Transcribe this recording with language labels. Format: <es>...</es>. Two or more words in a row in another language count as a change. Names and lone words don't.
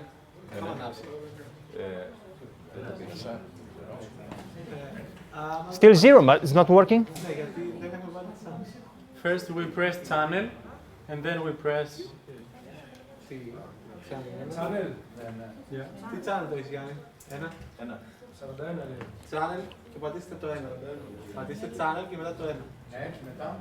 <el>Τα είχαμε ανάψει.</el> <en>Still 0, but it's not working? First we press channel, and then we press... Channel.</en> <el>Τι channel το έχεις, Γιάννη? Ένα. 41 λέει. Channel και πατήστε το 1. Πατήστε channel και μετά το 1. Ναι, μετά.</el>